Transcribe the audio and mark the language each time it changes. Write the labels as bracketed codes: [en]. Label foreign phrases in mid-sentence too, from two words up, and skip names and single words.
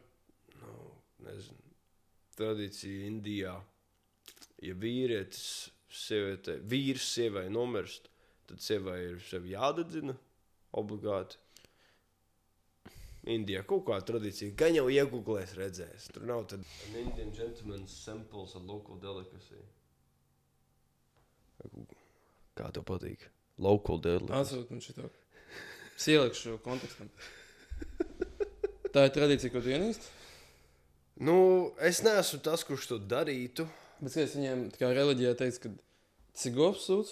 [lv] Nezinu. Tradīcija Indijā. Ja vīrs sievai nomirst, tad sievai ir sevi jādedzina obligāti. Indijā kaut kāda tradīcija. Gan jau iegooglēs redzēs. Tur nav tad [en] an Indian gentleman's samples a local delicacy. [lv] Kā tev patīk? [en] Local delicacy. [lv] Atsūt man šito. Sielikšu šo kontekstam. Tā ir tradīcija, ko tu ienīsti? Nu, es neesmu tas, kurš to darītu. Bet es viņiem tā kā reliģijā teicu, ka tas ir govs sūds.